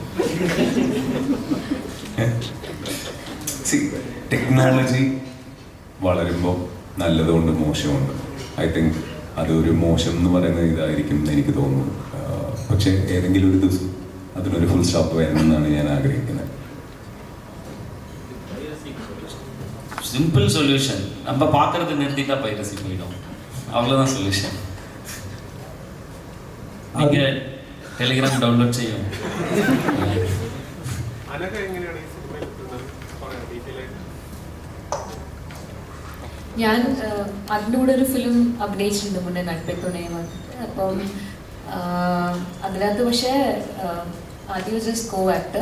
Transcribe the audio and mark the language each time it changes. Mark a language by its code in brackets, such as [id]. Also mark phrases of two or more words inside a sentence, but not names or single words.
[ml] ടെക്നോളജി വളരുമ്പോൾ നല്ലതുകൊണ്ട് മോശമുണ്ട്. [en] I think [ml] അതൊരു മോശം എന്ന് പറയുന്ന ഇതായിരിക്കും എന്ന് എനിക്ക് തോന്നുന്നു. പക്ഷേ ഏതെങ്കിലും ഒരു ദിവസം അതിനൊരു [en] full stop [ml] വരണമെന്നാണ് ഞാൻ ആഗ്രഹിക്കുന്നത്. [en] simple solution, [ta] நம்ம பார்க்கறது நிறுத்திட்டா பைரசி போயிடும், அவ்வளோதான் சொல்யூஷன். [ml] நீங்கள் ടെലിഗ്രാം ഡൗൺലോഡ് ചെയ്യും. ഞാൻ അതിൻ്റെ കൂടെ ഒരു ഫിലിം അഭിനയിച്ചിട്ടുണ്ട് മുന്നേ, നട്പെത്തുണയും. അപ്പം അതിനകത്ത് പക്ഷേ ആദ്യം [en] just co actor.